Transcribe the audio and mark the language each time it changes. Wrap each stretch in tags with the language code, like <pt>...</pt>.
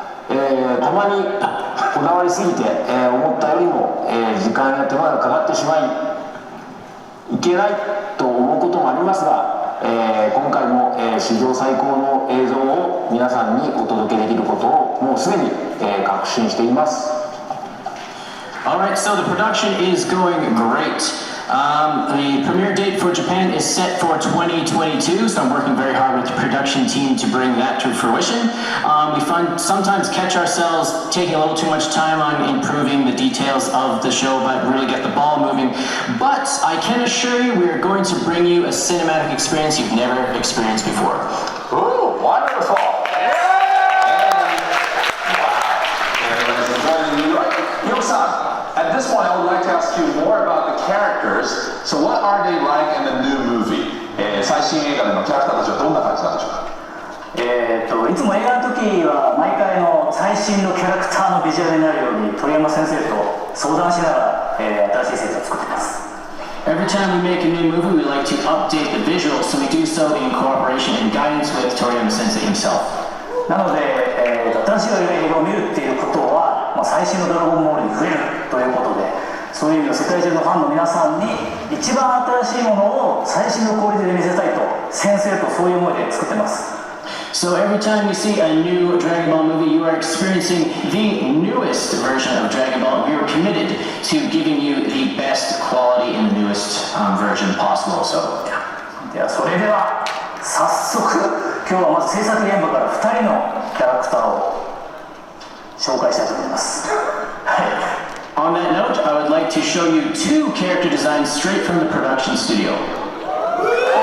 <ja>たまにこだわりすぎて思ったよりも時間や手間がかかってしまいけないと思うこともありますが、今回も史上最高の映像を皆さんにお届けできることをもうすでに確信しています。</ja> <en>Alright, so the production is going great. The premiere date for Japan is set for 2022, so I'm working very hard with the production team to bring that to fruition. We sometimes catch ourselves taking a little too much time on improving the details of the show, but really get the ball moving. But I can assure you we are going to bring you a cinematic experience you've never experienced before. Ooh, wonderful! Everybody's enjoying New York. Iyoku-san, at this point I would like to ask you more about the characters. So what are they like in the new movie?</en> <ja>最新映画でのキャラクターたちはどんな感じなんでしょうか？いつも映画の時は毎回の最新のキャラクターのビジュアルになるように鳥山先生と相談しながら、新しいセットを作っています。</ja> <en>Every time we make a new movie, we like to update the visuals, so we do so in cooperation and guidance with Toriyama Sensei himself.</en> <ja>なので、新しい映画を見るっていうことは、最新のドラゴンボールに触れるということで、そういう意味で世界中のファンの皆さんに一番新しいものを最新のクオリティで見せたいと先生とそういう思いで作ってます。</ja> <en>So every time you see a new Dragon Ball movie, you are experiencing the newest version of Dragon Ball. We are committed to giving you the best quality and the newest version possible. So,</en> <ja>ではそれでは早速今日はまず制作現場から2人のキャラクターを紹介したいと思います。</ja> <en>On that note, I would like to show you two character designs straight from the production studio.</en>